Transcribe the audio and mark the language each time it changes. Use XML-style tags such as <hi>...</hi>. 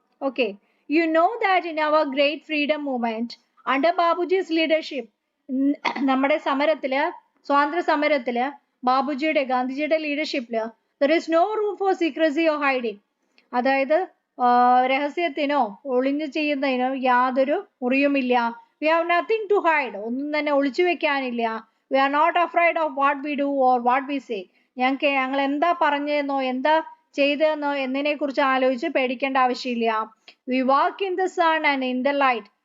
<en>okay, you know that in our great freedom movement under Babuji's leadership,</en> <ml>നമ്മുടെ സമരത്തില്, സ്വാതന്ത്ര്യ സമരത്തില് ബാബുജിയുടെ, ഗാന്ധിജിയുടെ ലീഡർഷിപ്പില്</ml> <en>there is no room for secrecy or hiding.</en> <ml>അതായത് രഹസ്യത്തിനോ ഒളിഞ്ഞു ചെയ്യുന്നതിനോ യാതൊരു മുറിയുമില്ല.</ml> <en>we have nothing to hide.</en> <ml>ഒന്നും തന്നെ ഒളിച്ചു വെക്കാനില്ല.</ml> <en>we are not afraid of what we do or what we say.</en> <ml>ഞങ്ങൾ എന്താ പറഞ്ഞതെന്നോ എന്താ ചെയ്തതെന്നോ എന്നതിനെ കുറിച്ച് ആലോചിച്ച് പേടിക്കേണ്ട ആവശ്യമില്ല.</ml> <en>we walk in the sun and in the light.</en>